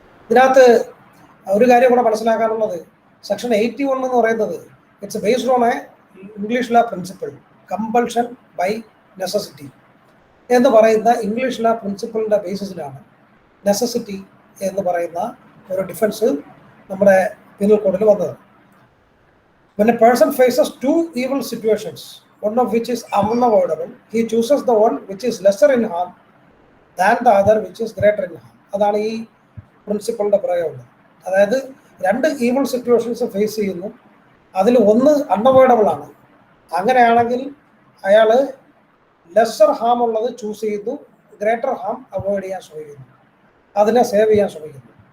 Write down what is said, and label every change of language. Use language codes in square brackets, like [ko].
[ml] ഇതിനകത്ത് ഒരു കാര്യം കൂടെ മനസ്സിലാക്കാനുള്ളത്, സെക്ഷൻ 81 എന്ന് പറയുന്നത് [en] it's based on a English law principle, [ml] compulsion by necessity എന്ന് പറയുന്ന ഇംഗ്ലീഷ് ലോ പ്രിൻസിപ്പിളിൻ്റെ ബേസിസിലാണ് നെസസിറ്റി എന്ന് പറയുന്ന ഒരു ഡിഫൻസ് നമ്മുടെ പീനൽ കോഡിൽ വന്നത്. [en] When a person faces 2 evil situations, one of which is unavoidable, he chooses the one which is lesser in harm than the other which is greater in harm. [ml] അതാണ് ഈ പ്രിൻസിപ്പളിൻ്റെ പ്രയോഗം. അതായത് 2 ഈവിൾ സിറ്റുവേഷൻസ് ഫേസ് ചെയ്യുന്നു, അതിൽ ഒന്ന് unavoidable ആണ്. അങ്ങനെയാണെങ്കിൽ അയാൾ ലെസ്സർ ഹാം ഉള്ളത് ചൂസ് ചെയ്യുന്നു, ഗ്രേറ്റർ ഹാം അവോയ്ഡ് ചെയ്യാൻ ശ്രമിക്കുന്നു, അതിനെ സേവ് ചെയ്യാൻ ശ്രമിക്കുന്നു.